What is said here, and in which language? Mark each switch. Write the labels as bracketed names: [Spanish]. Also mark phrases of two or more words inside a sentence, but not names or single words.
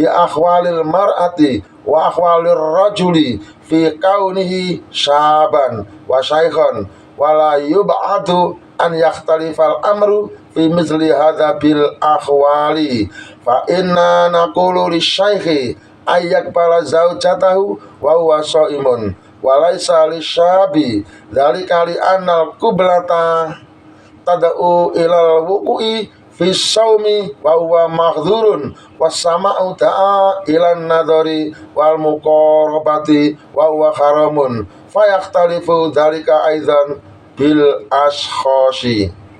[Arabic] أحوال المرأة وأحوال الرجل في كونه شابا وشيخا ولا يبعد أن يختلف الأمر في مثل هذا بالأحوال فإنا نقول للشيخ أن يقبل زوجته وهو صائم وليس للشاب ذلك لأن القبلة تدعو إلى الوقوع في الصوم وهو محظور والسماع داع إلى النظر والمقاربة وهو حرام فيختلف ذلك أيضا بالأشخاص.